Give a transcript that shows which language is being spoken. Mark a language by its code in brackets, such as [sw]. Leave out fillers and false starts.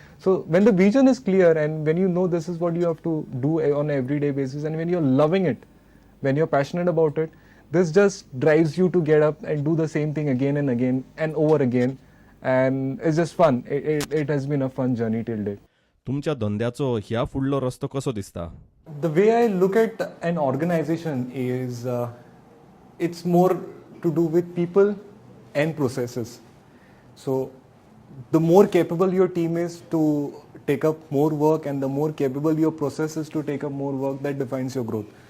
[en] So when the vision is clear and when you know this is what you have to do on an everyday basis, and when you're loving it, when you're passionate about it, this just drives you to get up and do the same thing again and again and over again, and it's just fun. It has been a fun journey till date. [kok] तुमच्या धंद्याचो ह्या फुडलो रस्तो कसो दिसता? [en] The way I look at an organization is it's more to do with people and processes. So the more capable your team is to take up more work and the more capable your process is to take up more work, that defines your growth.